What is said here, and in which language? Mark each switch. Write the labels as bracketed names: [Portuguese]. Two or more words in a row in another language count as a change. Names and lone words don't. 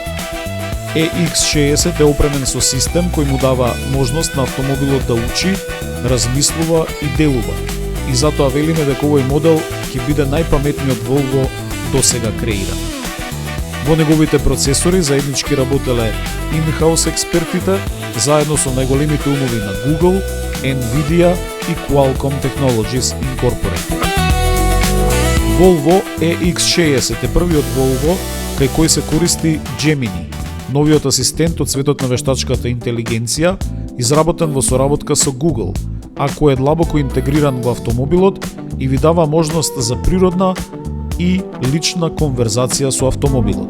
[Macedonian] EX60 е опремен со систем кој му дава можност на автомобилот да учи, размислува и делува. И затоа велиме дека овој модел ќе биде најпаметниот Volvo досега креиран. Во неговите процесори заеднички работеле in-house експертите, заедно со најголемите умови на Google, Nvidia и Qualcomm Technologies Incorporated. Volvo EX60 е првиот Volvo кај кој се користи Gemini, новиот асистент од светот на вештачката интелигенција, изработен во соработка со Google, а кој е длабоко интегриран во автомобилот и ви дава можност за природна и лична конверзација со автомобилот.